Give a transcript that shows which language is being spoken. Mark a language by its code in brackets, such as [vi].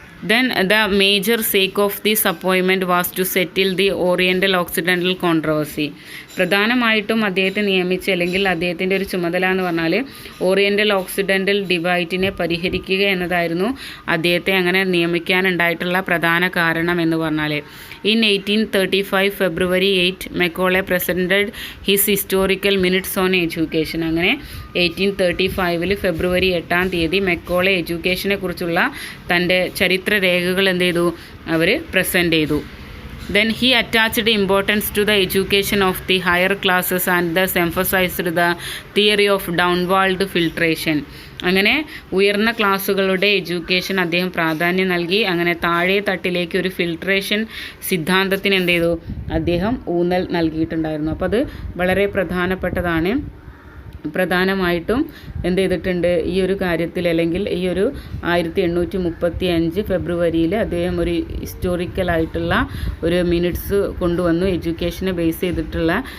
[en] Then the major sake of this appointment was to settle the Oriental Occidental controversy. [ml] പ്രധാനമായിട്ടും അദ്ദേഹത്തെ നിയമിച്ച അല്ലെങ്കിൽ അദ്ദേഹത്തിൻ്റെ ഒരു ചുമതല എന്ന് പറഞ്ഞാൽ ഓറിയൻ്റൽ ഓക്സിഡൻ്റൽ ഡിബൈറ്റിനെ പരിഹരിക്കുക എന്നതായിരുന്നു അദ്ദേഹത്തെ അങ്ങനെ നിയമിക്കാനുണ്ടായിട്ടുള്ള പ്രധാന കാരണം എന്ന് പറഞ്ഞാൽ. [en] In 1835 February 8 Macaulay presented his historical minutes on education. [ml] അങ്ങനെ 1835 ഫെബ്രുവരി 8 മെക്കോളെ എഡ്യൂക്കേഷനെ കുറിച്ചുള്ള തൻ്റെ ചരിത്രരേഖകൾ എന്ത് ചെയ്തു, അവർ പ്രസൻറ്റ് ചെയ്തു. [en] Then he attached importance to the education of the higher classes and thus emphasized the theory of downward filtration. [ml] അങ്ങനെ ഉയർന്ന ക്ലാസ്സുകളുടെ എഡ്യൂക്കേഷൻ അദ്ദേഹം പ്രാധാന്യം നൽകി. അങ്ങനെ താഴെ തട്ടിലേക്ക് ഒരു ഫിൽട്രേഷൻ സിദ്ധാന്തത്തിന് എന്ത് ചെയ്തു, അദ്ദേഹം ഊന്നൽ നൽകിയിട്ടുണ്ടായിരുന്നു. അപ്പോൾ അത് വളരെ പ്രധാനപ്പെട്ടതാണ്. പ്രധാനമായിട്ടും എന്ത് ചെയ്തിട്ടുണ്ട് ഈ ഒരു കാര്യത്തിൽ, അല്ലെങ്കിൽ ഈ ഒരു 1835 ഫെബ്രുവരിയിൽ അദ്ദേഹം ഒരു ഹിസ്റ്റോറിക്കലായിട്ടുള്ള ഒരു മിനിറ്റ്സ് കൊണ്ടുവന്നു എഡ്യൂക്കേഷനെ ബേസ് ചെയ്തിട്ടുള്ള.